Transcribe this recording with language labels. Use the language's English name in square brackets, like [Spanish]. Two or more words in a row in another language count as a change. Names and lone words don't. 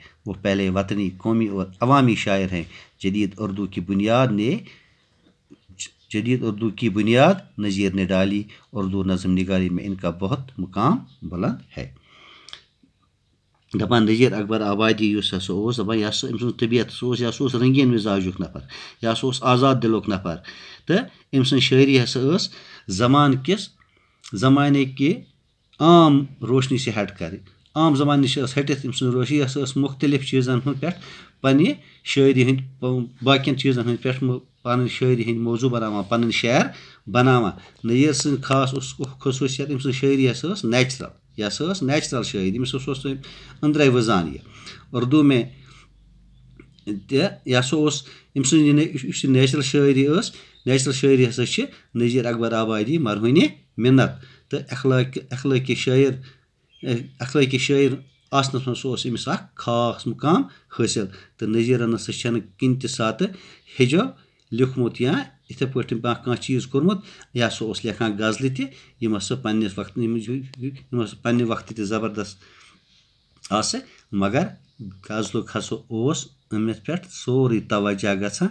[Urdu] وہ پہلے وطنی، قومی اور عوامی شاعر ہیں۔ جدید اردو کی بنیاد نظیر نے ڈالی۔ اردو نظم نگاری میں ان کا بہت مقام بلند ہے۔ [Kashmiri] دپان نظیر اکبر آبادی یس ہسا اوس دپان یہ أمۍ سٕنٛز طبیعت یہ رنگین مزاجُک نفر، یہ آزاد دلُک نفر، تو أمۍ سٕنٛز شاعری ہسا [Urdu] زمانے کی عام روشنی سے ہٹ کر، [Kashmiri] عام زمانے نش ہٹتھ أمۍ سٕنٛز روشنی ہسا مختلف چیزن پہ پنہ شاعری ہند باقین چیزن ہند پہ پن شاعری ہند موضوع بناوان، پن شعر بناوان۔ نظیر سٕنٛز خاص خصوصیت أمۍ سٕنٛز شاعری ہسا نیچرل، یہ ہسا نیچرل شاعری، أمِس ہسا أنٛدرے وزان یہ [Urdu] اردو میں [Kashmiri] یہ ہسا أمۍ سٕنٛز نیچرل شاعری ہسا چھِ نظیر اکبر آبادی مرہونِ مِنت، تو اخلٲقی شاعر آسنس منٛز اوس أمِس اکھ خاص مقام حٲصِل، تہٕ نظیرن ہسا چھنہٕ کُنہِ تہِ ساتہٕ ہیٚجو لیوٗکھمُت یا یِتھے پٲٹھۍ کانٛہہ چیٖز کوٚرمُت۔ یہِ ہسا اوس لیکھان غزلہٕ تہِ یِم ہسا پننہِ وقتہٕ تہِ زبردست آسہٕ، مگر غزلُک ہسا اوس أمِس پٮ۪ٹھ سورُے توجہ گژھان۔